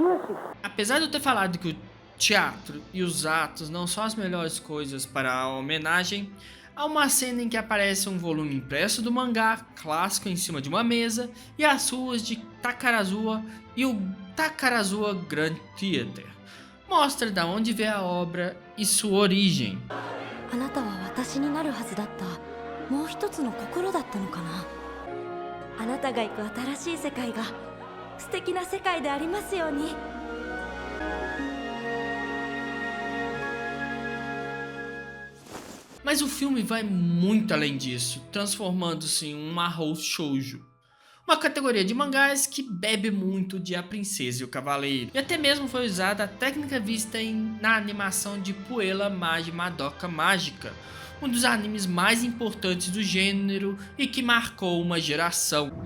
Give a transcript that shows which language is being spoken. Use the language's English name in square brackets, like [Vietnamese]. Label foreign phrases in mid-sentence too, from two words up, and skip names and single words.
[Portuguese] Apesar de eu ter falado que o teatro e os atos não são as melhores coisas para a homenagem, há uma cena em que aparece um volume impresso do mangá clássico em cima de uma mesa e as ruas de Takarazuka e o Takarazuka Grand Theater. Mostra da onde veio a obra e sua origem. [Japanese] あなたは私になるはずだったもう一つの心だったのかな。あなたが行く新しい世界が素敵な世界でありますように。 [Portuguese] Mas o filme vai muito além disso, transformando-se em um [Japanese] 魔法少女, [Portuguese] uma categoria de mangás que bebe muito de A Princesa e o Cavaleiro, e até mesmo foi usada a técnica vista na animação de Puella Magi Madoka Mágica, um dos animes mais importantes do gênero e que marcou uma geração.